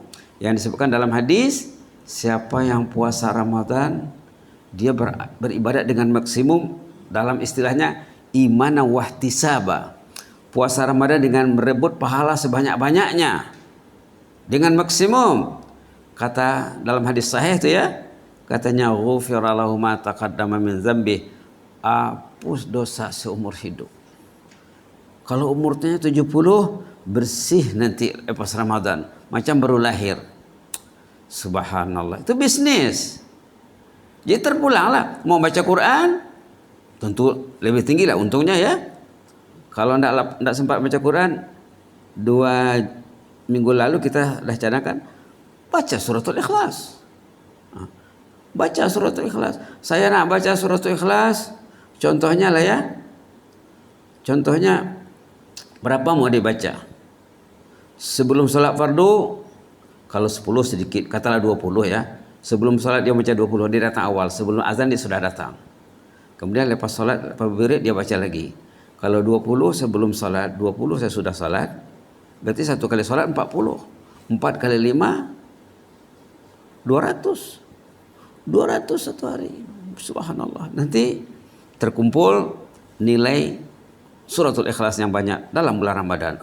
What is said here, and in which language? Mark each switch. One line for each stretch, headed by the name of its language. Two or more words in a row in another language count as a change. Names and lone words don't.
Malay: Yang disebutkan dalam hadis, siapa yang puasa Ramadan dia beribadat dengan maksimum, dalam istilahnya
Arabic: إيمانا واحتسابا.
Malay: Puasa Ramadan dengan merebut pahala sebanyak-banyaknya dengan maksimum. Kata dalam hadis sahih itu ya, katanya
Arabic: غفر له ما تقدم من ذنبه,
Malay: hapus dosa seumur hidup. Kalau umurnya 70 bersih nanti lepas Ramadan, macam baru lahir. Subhanallah, itu bisnis. Jadi terpulanglah, mau baca Quran tentu lebih tinggi lah untungnya ya. Kalau tidak sempat baca Quran, 2 minggu lalu kita dah cadangkan baca suratul Ikhlas. Baca suratul Ikhlas. Saya nak baca suratul Ikhlas, contohnya lah ya. Contohnya berapa mau dibaca? Sebelum salat fardu, kalau 10 sedikit, katalah 20 ya. Sebelum salat dia baca 20, dia datang awal. Sebelum azan dia sudah datang. Kemudian lepas salat, lepas berit dia baca lagi. Kalau 20 sebelum salat, 20 saya sudah salat. Berarti 1 kali salat 40. 4 kali 5 200. 200 satu hari. Subhanallah. Nanti terkumpul nilai suratul Ikhlas yang banyak dalam bulan Ramadan.